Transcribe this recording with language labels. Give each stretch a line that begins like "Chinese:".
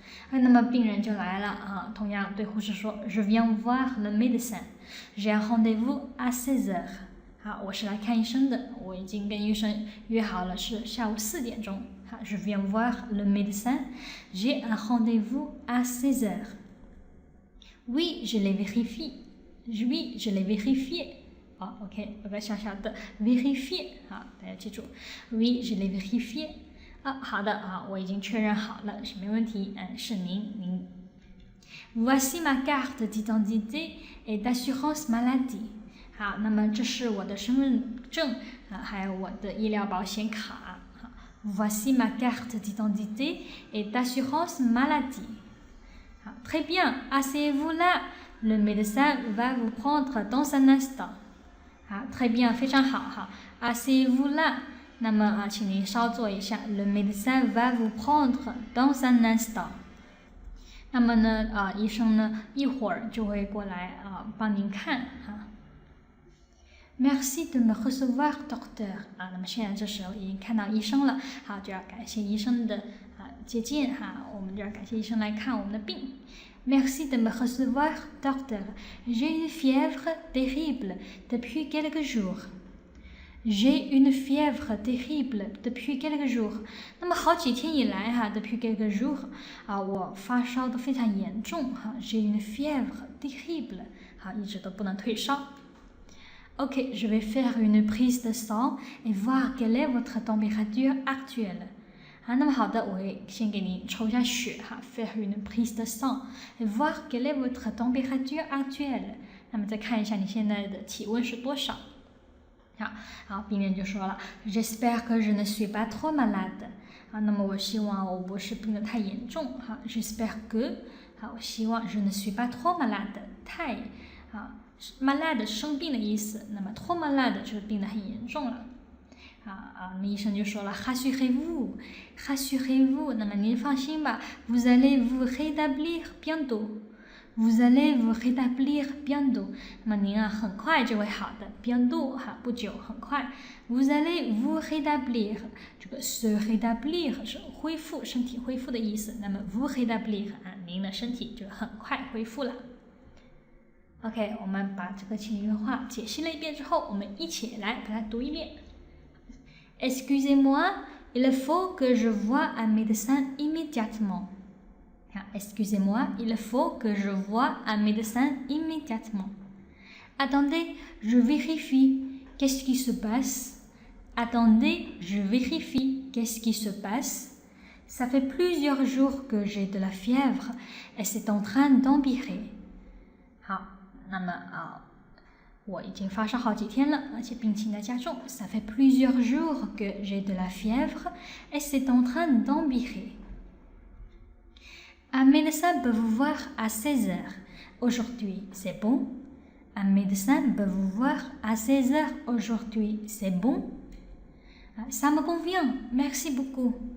Chinese: 那么病人就来了同样对护士说
French: Je viens voir le médecin J'ai un rendez-vous à 16h
Chinese: 好，我是来看医生的，我已经跟医生约好了是下午4点钟。
French: 好 Je viens voir le médecin. J'ai un rendez-vous à 16h. Oui, je l'ai vérifié. Oui, je l'ai vérifié.
Chinese: OK， 有个小小的 vérifié， 大家记住。
French: Oui, je l'ai vérifié.
Chinese: 好的我已经确认好了，是没问题。是您。
French: Voici ma carte d'identité et d'assurance maladie.
Chinese: 好，那么这是我的身份证还有我的医疗保险卡。
French: Voici ma carte d'identité et d'assurance maladie.
Chinese: 好
French: Très bien, asseyez-vous là. Le médecin va vous prendre dans un instant. 好 Très bien,
Chinese: 非常好
French: Asseyez-vous là.
Chinese: 那么请您稍坐一下。
French: Le médecin va vous prendre dans un instant。
Chinese: 那么呢，医生呢一会儿就会过来帮您看哈。
French: Merci de me recevoir, docteur。
Chinese: 那么现在这时候已经看到医生了，好，就要感谢医生的接见哈，我们就要感谢医生来看我们的病。
French: Merci de me recevoir, docteur. J'ai une fièvre terrible depuis quelques jours. J'ai une fièvre terrible depuis quelques jours.
Chinese: 那么好几天以来哈 ，
French: depuis quelques jours
Chinese: 我发烧的非常严重哈。
French: J'ai une fièvre terrible
Chinese: 好，一直都不能退烧。
French: Ok, je vais faire une prise de sang et voir quelle est votre température actuelle.
Chinese: 那么好的，我会先给您抽一下血哈
French: ，faire une prise de sang et voir quelle est votre température actuelle.
Chinese: 那么再看一下你现在的体温是多少。好，病人就说了
French: ，J'espère que je ne suis pas trop malade。
Chinese: 那么我希望我不是病得太严重哈 ，
French: J'espère que
Chinese: 我希望
French: je ne suis pas trop malade，
Chinese: 太malade 生病的意思，那么
French: trop malade
Chinese: 就是病得很严重了。那么医生就说了
French: ，Rassurez-vous，
Chinese: 那么您放心吧
French: ，Vous allez vous rétablir bientôt。Vous allez vous rétablir bientôt。
Chinese: 那么您很快就会好的 ，bientôt 不久，很快。
French: Vous allez vous rétablir，
Chinese: 这个
French: se rétablir
Chinese: 是恢复，身体恢复的意思。那么
French: vous rétablir
Chinese: 您的身体就很快恢复了。 OK， 我们把这个情景话解析了一遍之后，我们一起来把它读一遍。
French: Excusez-moi, il faut que je voie un médecin immédiatement.Excusez-moi, il faut que je voie un médecin immédiatement. Attendez, je vérifie. Qu'est-ce qui se passe? Attendez, je vérifie. Qu'est-ce qui se passe? Ça fait plusieurs jours que j'ai de la fièvre et c'est en train d'empirer.
Chinese: 好，那么我已经发烧好几天了，而且病情在加重。
French: Ça fait plusieurs jours que j'ai de la fièvre et c'est en train d'empirer.Un médecin peut vous voir à 16 heures. Aujourd'hui, c'est bon? Un médecin peut vous voir à 16 heures. Aujourd'hui, c'est bon? Ça me convient, merci beaucoup.